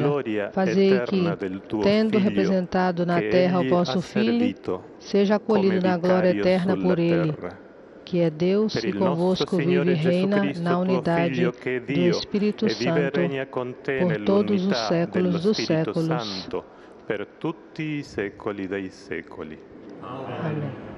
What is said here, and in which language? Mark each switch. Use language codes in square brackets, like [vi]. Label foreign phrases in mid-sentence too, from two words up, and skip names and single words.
[pt] Fazei que, tendo representado na terra o vosso Filho, seja acolhido na glória eterna por ele, que é Deus e convosco vive e reina na unidade do Espírito Santo por todos os séculos dos séculos. [it] Per tutti i secoli dei secoli. [pt] Amém.